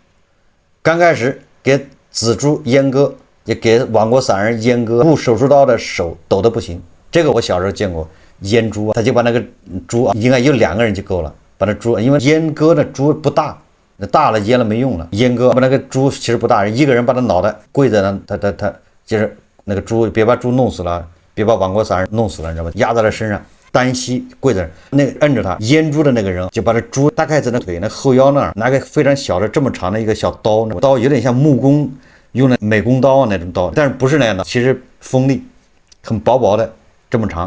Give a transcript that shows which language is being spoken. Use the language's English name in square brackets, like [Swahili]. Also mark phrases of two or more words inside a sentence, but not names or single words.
[Chinese] 剛開始給仔豬閹割，也給網國散人閹割，護手術刀的手抖得不行。這個我小時候見過閹豬，他就把那個豬應該有2個人就夠了，把那豬，因為閹割的豬不大，那大了閹了沒用了，閹割把那個豬其實不大，一個人把他腦袋跪在那，他就是那個豬，別把豬弄死了， 別把王国散人弄死了，你知道吧？压在他身上，单膝跪在那，摁着他阉猪的那个人就把这猪大概在那腿那后腰那儿拿个非常小的这么长的一个小刀，那刀有点像木工用的美工刀那种刀，但是不是那样的，其實锋利，很薄薄的這麼長。